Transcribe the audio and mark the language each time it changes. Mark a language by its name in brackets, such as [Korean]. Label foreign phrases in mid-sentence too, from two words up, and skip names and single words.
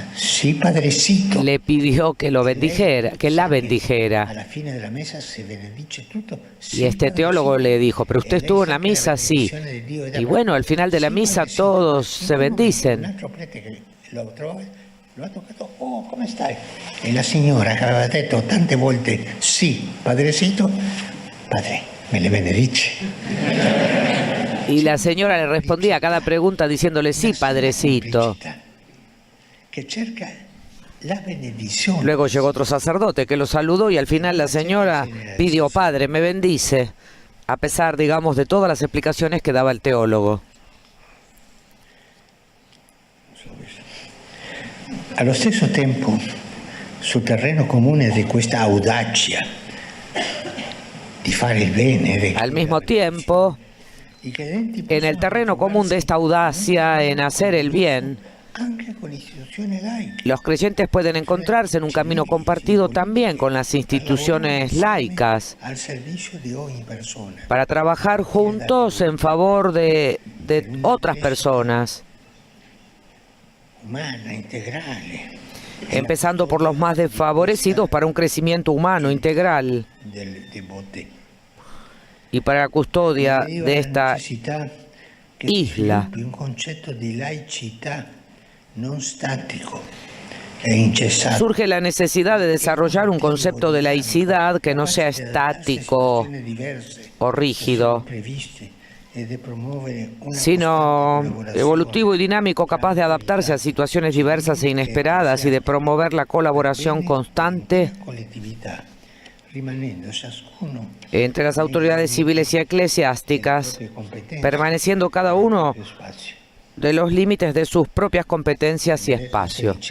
[Spanish] Sì, padrecito. Le pidió que lo bendijera, que la bendijera. [Italian] Alla fine della messa se benedice tutto. [Spanish] Y este teólogo le dijo, pero usted estuvo en la misa, sí. Y bueno, al final de la misa todos se bendicen. [Italian] Un altro prete che lo trova, lo ha toccato, oh, come stai? E la signora che aveva detto tante volte, [Spanish] sì, padrecito, padre, me le benedice. [Italian] Y la señora le respondía a cada pregunta diciéndole, sí, padrecito. Que cerca la benedizione. [Spanish] Luego llegó otro sacerdote que lo saludó y al final la señora pidió, padre, me bendice, a pesar, digamos, de todas las explicaciones que daba el teólogo. [Italian] Allo stesso tempo, sul terreno comune di questa audacia di fare il bene, [Spanish] Al mismo tiempo, en el terreno común de esta audacia en hacer el bien, los creyentes pueden encontrarse en un camino compartido también con las instituciones laicas para trabajar juntos en favor de otras personas, empezando por los más desfavorecidos para un crecimiento humano integral y para la custodia de esta isla. [Italian] Un concepto di laicità non statico e incessante. [Spanish] Surge la necesidad de desarrollar un concepto de laicidad que no sea estático o rígido, sino evolutivo y dinámico, capaz de adaptarse a situaciones diversas e inesperadas y de promover la colaboración constante entre las autoridades civiles y eclesiásticas, permaneciendo cada uno de los límites de sus propias competencias y espacio.